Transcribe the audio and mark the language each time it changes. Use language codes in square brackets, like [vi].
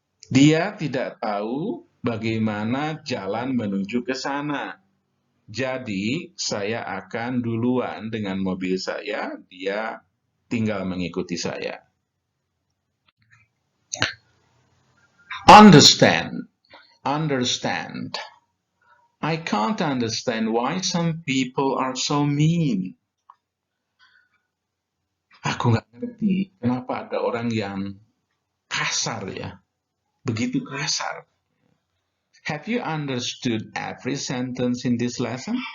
[id] Dia tidak tahu bagaimana jalan menuju ke sana. Jadi, saya akan duluan dengan mobil saya, dia tinggal mengikuti saya. [en] Understand. Understand. I can't understand why some people are so mean. [id] Aku nggak ngerti kenapa ada orang yang kasar ya, begitu kasar. [en] Have you understood every sentence in this lesson?